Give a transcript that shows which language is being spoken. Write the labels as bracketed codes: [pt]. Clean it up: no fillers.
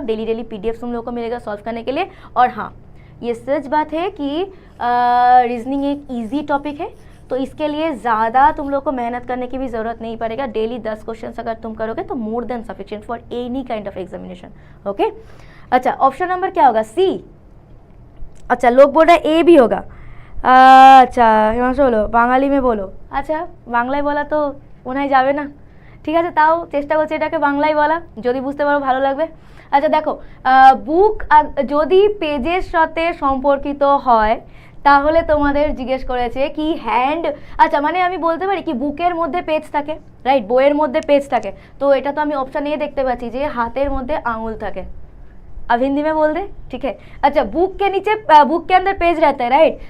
[hi] Daily PDF तुम लोग को मिलेगा सॉल्व करने के लिए। और हाँ, ये सच बात है कि रीजनिंग एक ईजी टॉपिक है, तो इसके लिए ज़्यादा तुम लोग को मेहनत करने की भी ज़रूरत नहीं पड़ेगा। डेली 10 क्वेश्चन अगर तुम करोगे तो [en] more than sufficient for any kind of examination, [hi] okay. अच्छा, ऑप्शन नंबर क्या होगा? सी। अच्छा, लोग बोल रहे हैं ए भी होगा। [bn] अच्छा, হিমাংশু বলো [hi] বাঙালি মে বলো। [bn] আচ্ছা, বাংলায় বলা তো মনে হয় যাবে না, ঠিক আছে, তাও চেষ্টা করছি এটাকে বাংলায় বলা, যদি বুঝতে পারো ভালো লাগবে। আচ্ছা দেখো, বুক যদি পেজের সাথে সম্পর্কিত হয় তাহলে তোমাদের জিজ্ঞেস করেছে কি হ্যান্ড, আচ্ছা মানে আমি বলতে পারি কি বুকের মধ্যে পেজ থাকে, রাইট, বইয়ের মধ্যে পেজ থাকে, তো এটা তো আমি অপশন এ দেখতে পাচ্ছি যে হাতের মধ্যে আঙুল থাকে। [hi] अब हिंदी में बोल दे, ठीक है। अच्छा बुक के नीचे, बुक के अंदर पेज रहता है, राइट।